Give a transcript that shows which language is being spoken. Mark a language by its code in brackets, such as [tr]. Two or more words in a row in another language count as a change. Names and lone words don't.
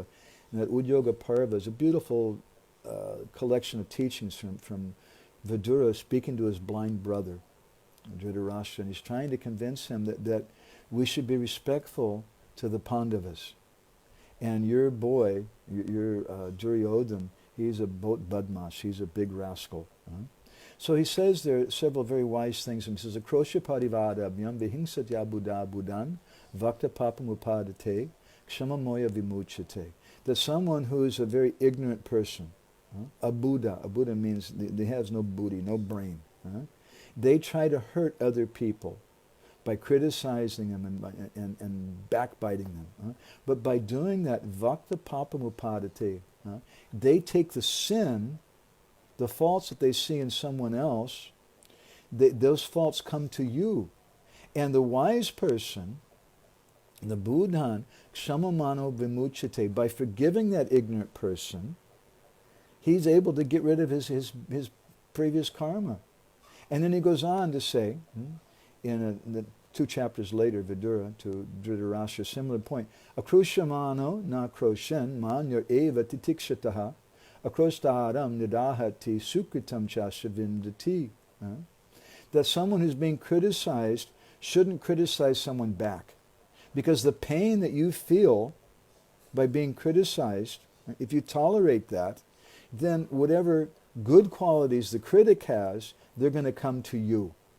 [en] And that Udyoga Parva is a beautiful collection of teachings from Vidura speaking to his blind brother, Dhritarashtra. And he's trying to convince him that we should be respectful to the Pandavas. And your boy, your Duryodhan, he's a badmash, he's a big rascal. So he says there are several very wise things. And he says, [sa] Akrosha parivadabhyam vihingsatya buddha buddhan vakta papam upadate ksamamoya vimuchate. [en] That someone who is a very ignorant person, a Buddha means they has no buddhi, no brain. They try to hurt other people by criticizing them and backbiting them. But by doing that, [sa] vakta papam upadate, [en] they take the sin, the faults that they see in someone else, those faults come to you. And the wise person, the Buddhan, [sa] kshamamano vimuchate, [en] by forgiving that ignorant person, he's able to get rid of his previous karma. And then he goes on to say, in the 2 chapters later, Vidura to Dhritarashtra, similar point, [sa] akrushamano na kroshen manyor eva titikshataha akrostaram nidahati sukritam chashavindati. [en] That someone who's being criticized shouldn't criticize someone back. Because the pain that you feel by being criticized, if you tolerate that, then whatever good qualities the critic has, they're going to come to you.